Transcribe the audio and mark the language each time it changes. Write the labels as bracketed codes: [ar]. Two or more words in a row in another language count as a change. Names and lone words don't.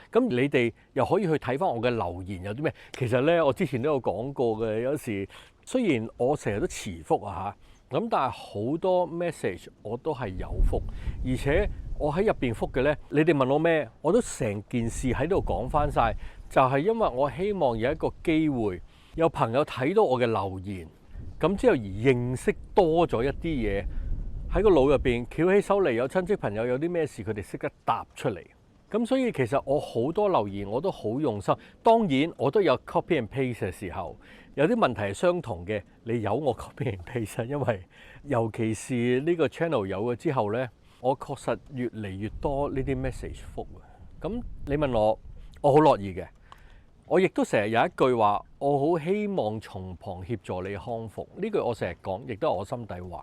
[yue] 咁你哋又可以去睇翻我嘅留言有啲咩？其實咧，我之前都有講過嘅，有時雖然我成日都遲覆啊嚇，咁但係好多 message 我都係有覆，而且我喺入邊覆嘅咧，你哋問我咩，我都成件事喺度講翻晒，就係因為我希望有一個機會，有朋友睇到我嘅留言。咁之後而認識多咗一啲嘢喺個腦入邊，翹起手嚟有親戚朋友有啲咩事，佢哋識得答出嚟。咁所以其實我好多留言我都好用心，當然我都有 [en] copy and paste [yue] 嘅時候，有啲問題係相同嘅，你由我 [en] copy and paste， [yue] 因為尤其是呢個 channel 有咗之後呢，我確實越嚟越多呢啲 message 覆。咁你問我好樂意嘅。我亦都成日有一句話，我好希望從旁協助你康復。呢句我成日講，亦都係我心底話。